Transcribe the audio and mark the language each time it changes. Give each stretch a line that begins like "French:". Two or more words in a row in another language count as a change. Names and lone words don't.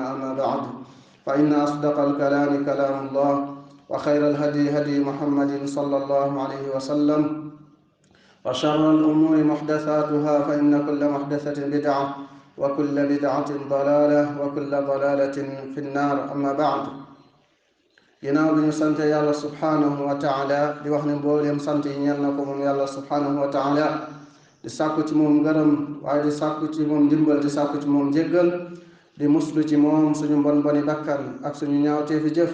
Arabic: أما بعد، فإن أصدق الكلام كلام الله، وخير الهدي هدي محمد صلى الله عليه وسلم، وشر الأمور محدثاتها، فإن كل محدثة بدعة وكل بدعة ضلالة وكل ضلالة في النار. أما بعد،
Wolof: ginnaaw bi ñu sante yàlla
Arabic: سبحانه وتعالى
Wolof: di wax ne mbooleem sant yi ñeel na ko moom yàlla
Arabic: سبحانه وتعالى,
Wolof: di sàkku ci moom ngërëm, waaye di sàkku ci moom ndimbal, di sàkku ci moom njéggal, di muslu ci moom suñu mbon boni bakkan ak suñu ñaawteefi jëf.